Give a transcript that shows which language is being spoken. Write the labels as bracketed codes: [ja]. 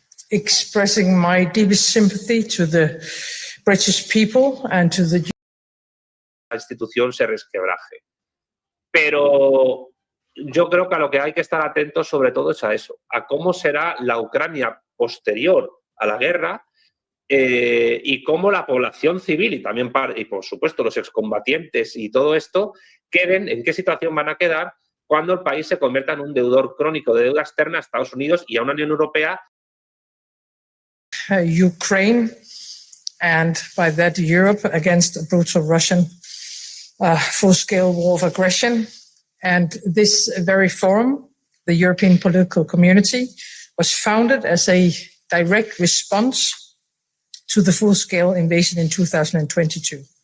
[en] Expressing my deepest sympathy to the British people and to the... [es] La institución se resquebraje. Pero yo creo que a lo que hay que estar atentos sobre todo es a eso, a cómo será la Ucrania posterior a la guerra y cómo la población civil y también, y por supuesto, los excombatientes y todo esto queden, en qué situación van a quedar cuando el país se convierta en un deudor crónico de deuda externa a Estados Unidos y a una Unión Europea. [en] Ukraine and by that Europe against a brutal Russian full-scale war of aggression. And this very forum, the European Political Community, was founded as a direct response to the full-scale invasion in 2022.